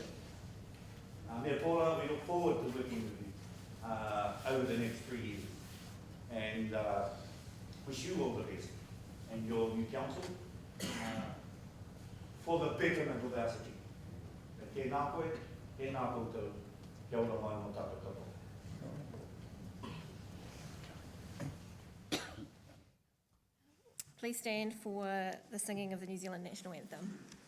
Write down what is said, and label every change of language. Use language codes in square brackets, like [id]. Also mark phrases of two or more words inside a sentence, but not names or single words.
[en] Mea Paula, we look forward to working with you over the next 3 years and wish you all the best and your new council for the betterment of our city. [mi] Tēnā koe, tēnā koutou, kia ora mai mō tātou katoa. [en] Please stand for the singing of the New Zealand National Anthem.